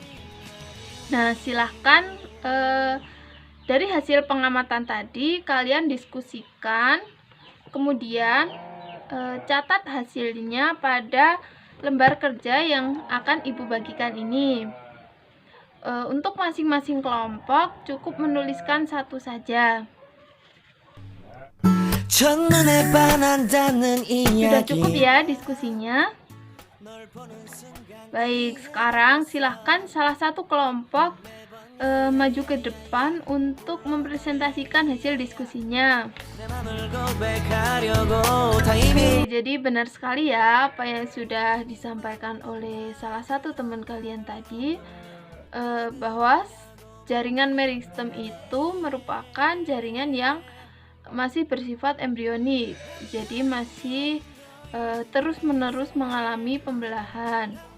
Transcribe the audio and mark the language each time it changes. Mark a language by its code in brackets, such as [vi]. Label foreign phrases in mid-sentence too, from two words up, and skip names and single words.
[id] Nah, silahkan Dari hasil pengamatan tadi, kalian diskusikan, kemudian catat hasilnya pada lembar kerja yang akan Ibu bagikan ini. Untuk masing-masing kelompok, cukup menuliskan satu saja. [ko] 첫눈에 반한다는 [id] Sudah cukup [ko] 이야기 [id] ya diskusinya? Baik, sekarang silahkan salah satu kelompok maju ke depan untuk mempresentasikan hasil diskusinya. [ko] 내 맘을 고백하려고 타이밍 [id] Oke, jadi benar sekali ya apa yang sudah disampaikan oleh salah satu teman kalian tadi, bahwa jaringan meristem itu merupakan jaringan yang masih bersifat embrionik, jadi masih terus-menerus mengalami pembelahan.